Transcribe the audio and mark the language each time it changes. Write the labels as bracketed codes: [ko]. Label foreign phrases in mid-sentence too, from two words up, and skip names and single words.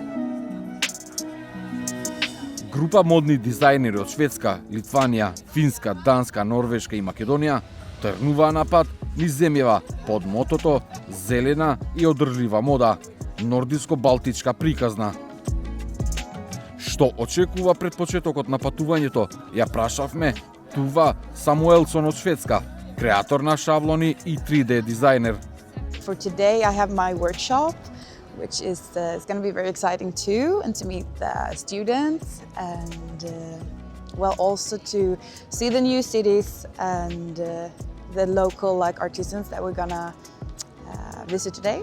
[mk] Група модни дизајнери од Шведска, Литванија, Финска, Данска, Норвешка и Македонија тргнуваа на пат низ земјава под мотото зелена и одржлива мода, нордиско-балтичка приказна. Што очекува пред почетокот на патувањето, ја прашавме Тува Самуелсон од Шведска, креатор на шаблони и 3D дизајнер. [en] For today I have my workshop, which is it's going to be very exciting too, and to meet the students and well also to see the new cities and the local artisans that we're gonna visit today.